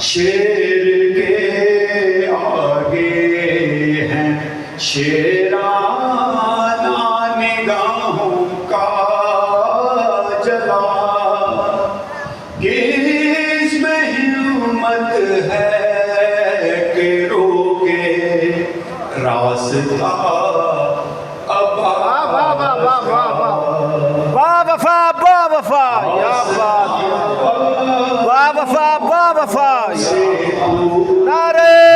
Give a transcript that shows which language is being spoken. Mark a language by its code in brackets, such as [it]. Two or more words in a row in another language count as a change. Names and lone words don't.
[ur] شیر کے آگے ہیں شیرانہ نگاہوں کا جلا کس میں ہمت ہے کہ روکے راستہ ابا واہ واہ واہ واہ واہ واہ واہ وفا واہ وفا یا بات واہ وفا واہ وفا سے تو نعرہ